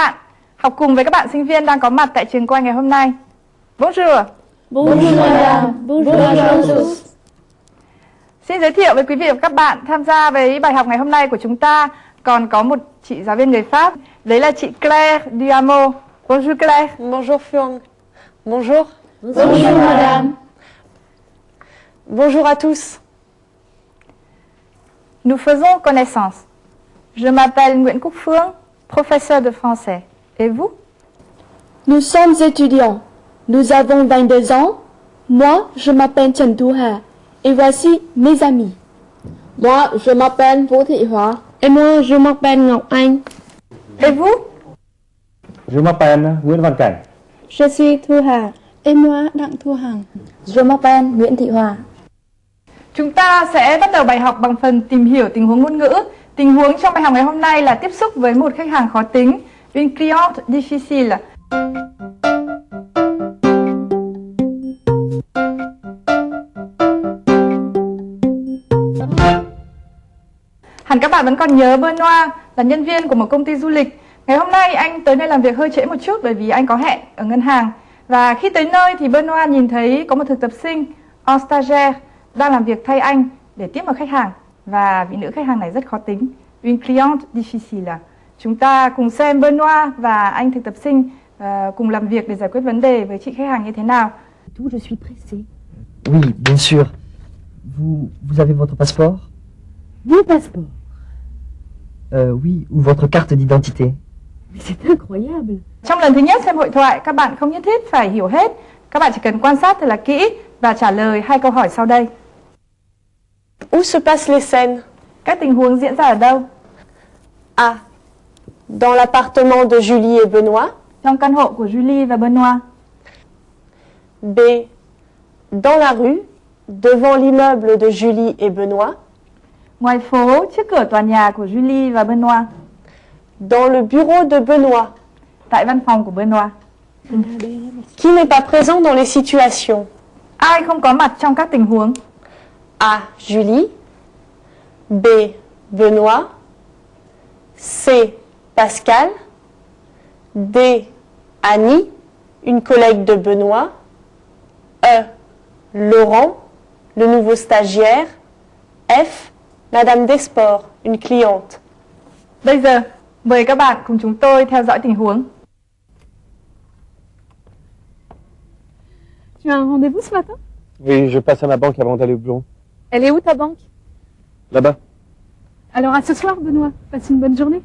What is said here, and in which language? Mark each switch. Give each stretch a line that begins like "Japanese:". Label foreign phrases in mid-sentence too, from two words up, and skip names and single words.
Vietnamese: bạn học cùng với các bạn sinh viên đang có mặt tại trường quay ngày hôm nay.
French: Bonjour. Bonjour madame. Bonjour à tous.
Vietnamese: Xin giới thiệu với quý vị và các bạn tham gia với bài học ngày hôm nay của chúng ta còn có một chị giáo viên người Pháp. Đấy là chị Claire Duhamel. Bonjour Claire.
French: Bonjour Furn. Bonjour. Bonjour madame. Bonjour à tous. Nous faisons connaissance. Je m'appelle Nguyễn Quốc Phương, professeur de français. Et vous? Nous sommes étudiants. Nous avons 22 ans. Moi, je m'appelle Trần Thu Hà. Et voici mes amis. Moi, je m'appelle Vũ Thị Hóa. Et moi, je m'appelle Ngọc Anh. Et vous? Je m'appelle Nguyễn Văn Cảnh. Je suis Thu Hà. Et moi, Đặng Thu Hằng. Je m'appelle Nguyễn Thị Hòa.
Vietnamese: Chúng ta sẽ bắt đầu bài học bằng phần tìm hiểu tình huống ngôn ngữ. Tình huống trong bài học ngày hôm nay là tiếp xúc với một khách hàng khó tính,
French: une cliente difficile.
Vietnamese: Hẳn các bạn vẫn còn nhớ Benoit là nhân viên của một công ty du lịch. Ngày hôm nay anh tới nơi làm việc hơi trễ một chút bởi vì anh có hẹn ở ngân hàng. Và khi tới nơi thì Benoit nhìn thấy có một thực tập sinh,
French: un stagiaire,
Vietnamese: đang làm việc thay anh để tiếp một khách hàng. Và vị nữ khách hàng này rất khó tính,
French: une cliente difficile.
Vietnamese: Chúng ta cùng xem Benoit và anh thực tập sinh cùng làm việc để giải quyết vấn đề với chị khách hàng như thế nào.
French: Tout, je suis pressée. Oui, bien sûr. Vous avez votre passeport? Mon passeport. Oui, ou votre carte d'identité. Mais c'est incroyable.
Vietnamese: Trong lần thứ nhất xem hội thoại, các bạn không nhất thiết phải hiểu hết. Các bạn chỉ cần quan sát thật là kỹ và trả lời 2 câu hỏi sau đây.
French: Où se passent les scènes?
Vietnamese: Các tình huống diễn ra ở đâu?
French: A. Dans l'appartement de Julie et Benoît.
Vietnamese: Trong căn hộ của Julie và Benoît.
French: B. Dans la rue, devant l'immeuble de Julie et Benoît.
Vietnamese: Ngoài phố, trước cửa tòa nhà của Julie và Benoît.
French: Dans le bureau de Benoît.
Vietnamese: Tại văn phòng của Benoît.
French: Qui n'est pas présent dans les situations?
Vietnamese: Ai không có mặt trong các tình huống?
French: A. Julie. B. Benoît. C. Pascal. D. Annie, une collègue de Benoît. E. Laurent, le nouveau stagiaire. F. Madame Desports, une cliente.
Vietnamese: Bây giờ, mời các bạn cùng chúng tôi theo dõi tình huống.
French: Tu as un rendez-vous ce matin? Oui, je passe à ma banque avant d'aller au bureau. Elle est où ta banque? Là-bas. Alors à ce soir, Benoît. Passe une bonne journée.